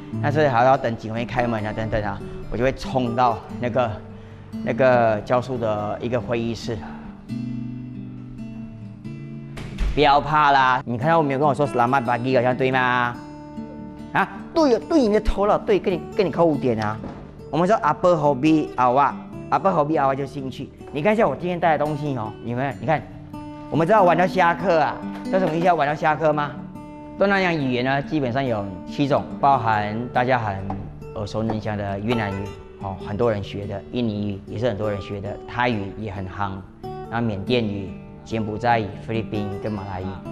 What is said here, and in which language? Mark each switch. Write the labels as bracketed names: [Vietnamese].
[Chinese] 但是还要等警卫开门啊，等等啊，我就会冲到那个教书的一个会议室。不要怕啦，你看到我没有跟我说 [Malay] Selamat pagi [Chinese] 好像对吗？啊，对哦，对你的头了，对，跟你扣5点啊。我们说 [Malay] Apa hobi awak，Apa hobi awak [Chinese] 就兴趣。你看一下我今天带的东西哦，你看，我们知道玩到下课啊，知道什么意思？要玩到下课吗？东南亚语言呢，基本上有7种，包含大家很耳熟能详的越南语，哦，很多人学的；印尼语也是很多人学的；泰语也很夯，然后缅甸语、柬埔寨语、菲律宾语跟马来语。